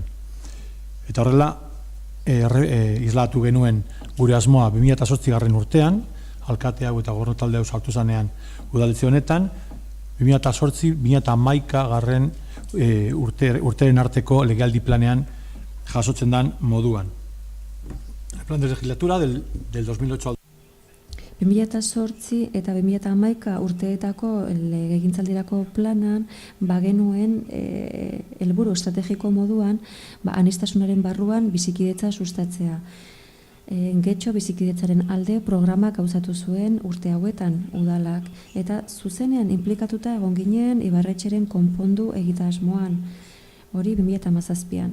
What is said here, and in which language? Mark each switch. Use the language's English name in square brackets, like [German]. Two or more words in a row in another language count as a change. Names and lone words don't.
[Basque] Eta horrela, islatu genuen gure asmoa 2008 urtean, alkate hau eta gobernu talde hau sartu zanean udaletxe honetan, 2008-2011 urteren arteko legealdi planean jasotzen dan moduan. [Spanish] El plan de legislatura del 2008 al [Basque] 2008 eta 2011 urteetako legegintzaldirako planan bagenuen helburu estrategiko moduan aniztasunaren barruan bizikidetza sustatzea. Getxo bizikidetzaren alde programak gauzatu zuen urte hauetan udalak eta zuzenean implikatuta egon ginen Ibarretxeren konpondu egitasmoan, hori 2017an.